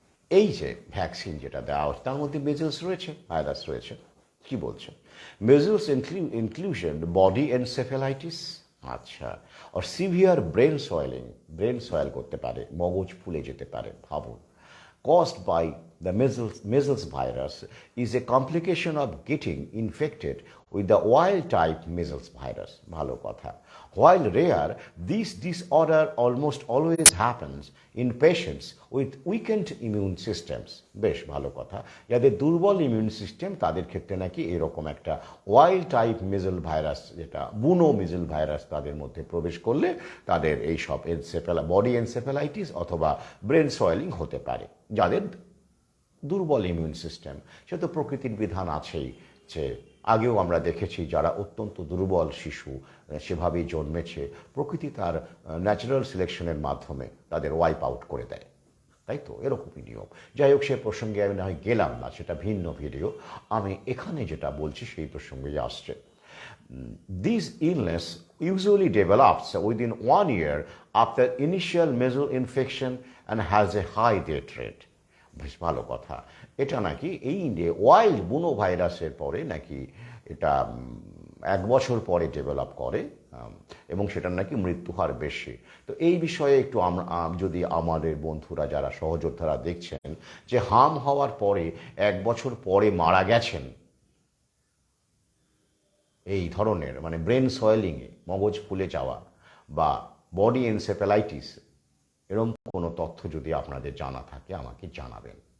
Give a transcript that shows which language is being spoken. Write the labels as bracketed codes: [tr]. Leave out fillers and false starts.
[bn] এই যে ভ্যাকসিন যেটা দেওয়া হচ্ছে তার মধ্যে মেজেলস রয়েছে, ভাইরাস রয়েছে। কি বলছে? মেজেলস ইনক্লুশন বডি এনসেফেলাইটিস, আচ্ছা, আর সিভিয়ার ব্রেন সয়েল করতে পারে, মগজ ফুলে যেতে পারে, ভাবুন। [en] Caused by the measles virus is a complication of getting infected with the wild type measles virus. [bn] ভালো কথা। [en] While rare, this disorder almost always happens in patients with weakened immune systems. [bn] বেশ ভালো কথা। যাদের দুর্বল ইমিউন সিস্টেম তাদের ক্ষেত্রে নাকি এরকম একটা ওয়াইল্ড টাইপ মেজল ভাইরাস, যেটা বুনো মেজল ভাইরাস তাদের মধ্যে প্রবেশ করলে তাদের এইসব বডি এনসেফেলাইটিস অথবা ব্রেন সয়েলিং হতে পারে। যাদের দুর্বল ইমিউন সিস্টেম, সে তো প্রকৃতির বিধান আছেই যে আগেও আমরা দেখেছি যারা অত্যন্ত দুর্বল শিশু সেভাবেই জন্মেছে, প্রকৃতি তার ন্যাচারাল সিলেকশনের মাধ্যমে তাদের ওয়াইপ আউট করে দেয়, তাই তো? এরকমই নিয়ম। যাই হোক, সে প্রসঙ্গে আমি না হয় গেলাম না, সেটা ভিন্ন ভিডিও। আমি এখানে যেটা বলছি সেই প্রসঙ্গে আসছে। [en] This illness usually develops within 1 year after initial measles infection and has a high death rate. [bn] বেশ ভালো কথা। এটা নাকি এই ওয়াইল্ড বুনো ভাইরাসের পরে নাকি এটা 1 বছর পরে ডেভেলপ করে, এবং সেটার নাকি মৃত্যু হার বেশি। তো এই বিষয়ে একটু যদি আমাদের বন্ধুরা যারা সহযোদ্ধারা দেখছেন যে হার্ম হওয়ার পরে 1 বছর পরে মারা গেছেন এই ধরনের, মানে ব্রেন সয়েলিংয়ে, মগজ ফুলে যাওয়া বা বডি এনসেফেলাইটিস, এরকম কোনো তথ্য যদি আপনাদের জানা থাকে আমাকে জানাবেন।